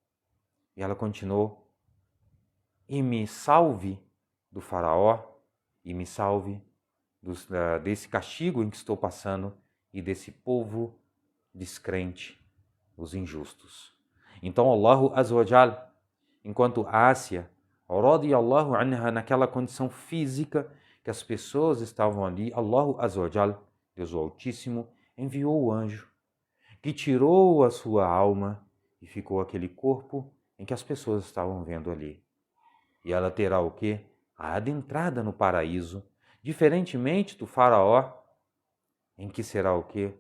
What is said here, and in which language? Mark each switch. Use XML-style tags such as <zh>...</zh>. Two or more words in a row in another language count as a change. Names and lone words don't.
<pt>E ela continuou: e me salve do faraó, e me salve desse castigo em que estou passando e desse povo descrente, os injustos.</pt> <ar>Então الله عز وجل,</ar> <pt>enquanto Ásia,</pt> <ar>رضي الله عنها,</ar> <pt>naquela condição física que as pessoas estavam ali,</pt> <ar>الله عز وجل,</ar> <pt>Deus o Altíssimo, enviou o anjo que tirou a sua alma e ficou aquele corpo em que as pessoas estavam vendo ali. E ela terá o quê? A adentrada no paraíso, diferentemente do faraó, em que será o quê?</pt>